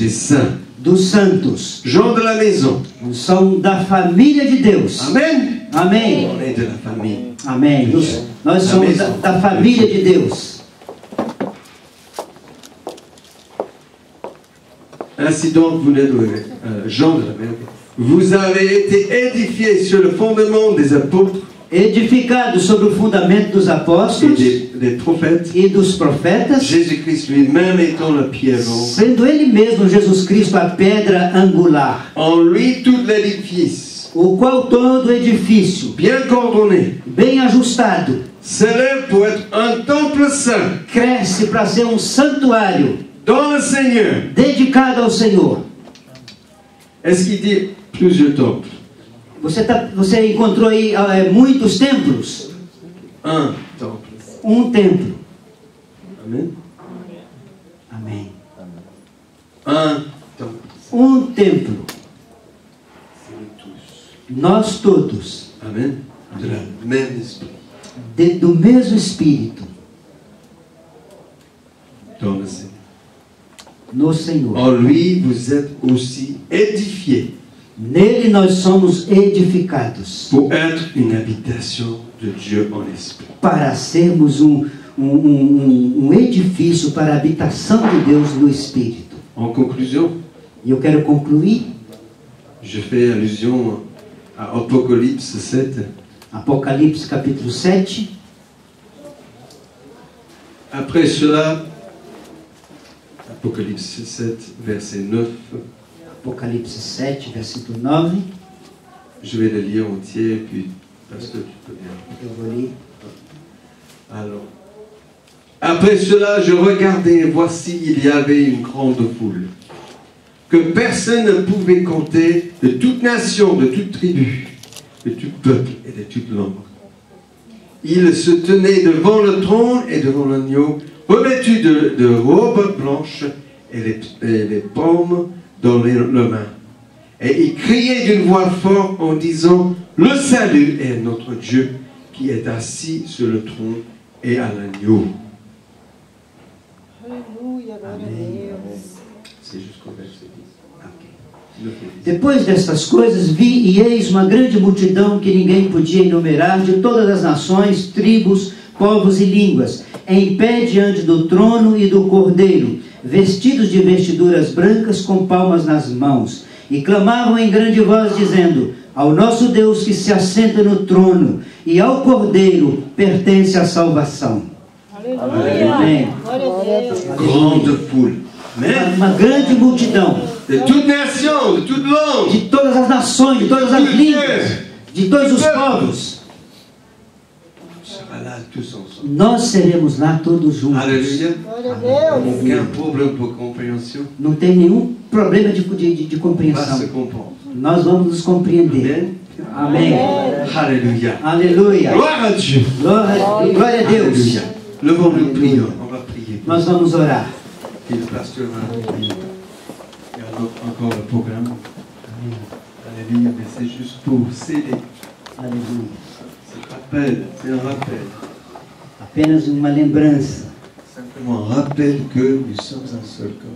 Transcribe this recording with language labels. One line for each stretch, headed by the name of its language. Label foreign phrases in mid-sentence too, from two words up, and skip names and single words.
French: des saints,
Portuguese: dos santos.
French: gens de la maison.
Portuguese: São da família de Deus.
French: Amen.
Portuguese: Amém.
French: On est de la famille.
Portuguese: Amém. Nós somos da família de Deus.
French: Ainsi donc, vous n'êtes gens de la maison. Vous avez été édifiés sur le fondement des apôtres
Portuguese: Edificados sobre o fundamento dos
French: et
Portuguese: apóstolos
French: des prophètes,
Portuguese: e dos profetas,
French: Jésus-Christ lui-même étant la pierre angulaire.
Portuguese: sendo Ele mesmo, Jesus Cristo, a pedra angular,
French: En lui, tout l'édifice,
Portuguese: o qual todo edifício,
French: bien coordonné,
Portuguese: bem ajustado,
French: s'élève pour être un temple saint
Portuguese: cresce para ser um santuário
French: dans le Seigneur.
Portuguese: dedicado ao Senhor.
French: Est-ce qu'il dit plusieurs temples?
Portuguese: Você encontrou aí muitos templos?
French: Un temple.
Portuguese: Um templo.
French: Amen.
Portuguese: Amém.
French: Un temple.
Portuguese: Um templo.
French: Nous tous.
Portuguese: Nós todos,
French: Amen. De la même esprit.
Portuguese: do mesmo Espírito,
French: Dans le Seigneur.
Portuguese: no Senhor.
French: En lui, vous êtes aussi édifiés
Portuguese: Nele nós somos edificados
French: pour être une habitation de Dieu en esprit.
Portuguese: para sermos um edifício para a habitação de Deus no Espírito.
French: En conclusion,
Portuguese: E eu quero concluir.
French: je fais allusion à Apocalypse 7.
Portuguese: Apocalipse capítulo 7.
French: Après cela, Apocalypse 7, verset 9,
Portuguese: Apocalipse 7, versículo 9.
French: je vais le lire entier, puis parce que tu peux bien.
Portuguese: Eu vou ler.
French: Alors, après cela, je regardais, et voici, il y avait une grande foule, que personne ne pouvait compter, de toute nation, de toute tribu, de tout peuple et de toute langue. Ils se tenaient devant le trône et devant l'agneau, revêtus de robes blanches et les paumes dans leurs mains. Et ils criaient d'une voix forte en disant, le salut est notre Dieu qui est assis sur le trône et à l'agneau.
Portuguese: Aleluia, glória a Deus.
French: C'est jusqu'au verset 10.
Portuguese: Depois destas coisas vi e eis uma grande multidão que ninguém podia enumerar, de todas as nações, tribos, povos e línguas, em pé diante do trono e do Cordeiro, vestidos de vestiduras brancas com palmas nas mãos, e clamavam em grande voz, dizendo, ao nosso Deus que se assenta no trono, e ao Cordeiro pertence a salvação. Aleluia. Amém. Glória a Deus.
French: Grande foule. Amen.
Portuguese: Uma grande multidão,
French: De toute nation, de toute langue.
Portuguese: de todas as nações, de todas as línguas, de todos os povos.
French: On sera là tous ensemble.
Portuguese: Nós seremos lá todos juntos.
French: Alléluia.
Portuguese: Glória a Deus.
French: Aucun problème pour compréhension.
Portuguese: Não tem nenhum problema de
French: On va
Portuguese: compreensão.
French: se comprendre.
Portuguese: Nós vamos nos compreender.
French: Amen.
Portuguese: Amém.
French: Alléluia.
Portuguese: Aleluia.
French: Gloire à Dieu.
Portuguese: Glória a Deus.
French: Alléluia. Levons-nous, prions. On va prier.
Portuguese: Nós vamos orar.
French: Et le pasteur va prier. Et alors, encore le programme. Alléluia. Mais c'est juste pour céder.
Portuguese: Aleluia.
French: C'est un rappel.
Portuguese: Apenas uma lembrança.
French: Simplement un rappel que nous sommes un seul corps.